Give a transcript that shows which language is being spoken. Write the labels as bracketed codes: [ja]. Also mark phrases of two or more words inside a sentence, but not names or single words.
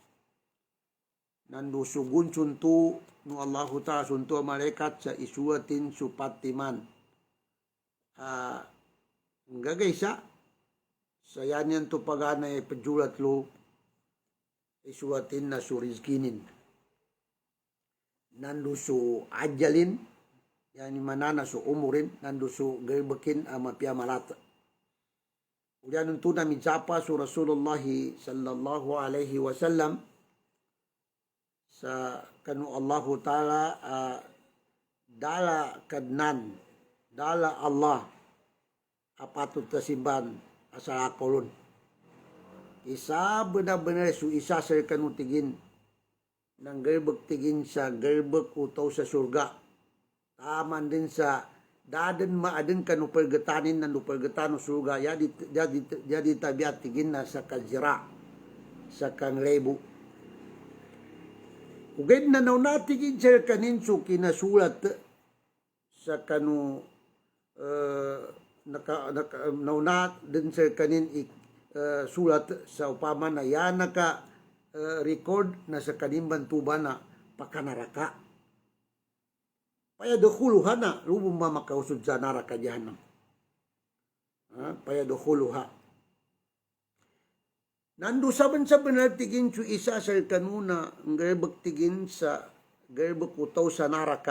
[mdh] Nandu sugun suntu no [ar] الله تعالى [mdh] suntu malaikat sa isuatin supatiman. Gagaysa sayanyan to pagana pejulat lo isuatin na surizkinin. Nandu su ajalin yani manana su umurin nandu su gerbekin ama piamalat. Ulian to na mijapa su Rasulullah [ar] صلى الله عليه وسلم [mdh] sa kanu [ar] الله تعالى [mdh] dala kadnan dala Allah apatut tasimban asal akolon. Isa benar-benar su isa sa kanutigin ng gerbek tigin sa gerbek utaw sa surga. Taman din sa daden maaden kanu pergetanin nan pergetano surga jadi tabiat tigin na sa kajira sa kang lebu. Uged na natigin sa kanin su kinasulat sa kanu nauna din sa kanin sulat sa upama na yan record na sa kanin bantuba na pakanaraka. Paya dokhuluha na lubong mamakausod sa naraka jahanam. Paya dokhuluha. Nandu saban-saban na tigin su isa sa kanuna ang gerbek tigin sa gerbek utaw sa naraka.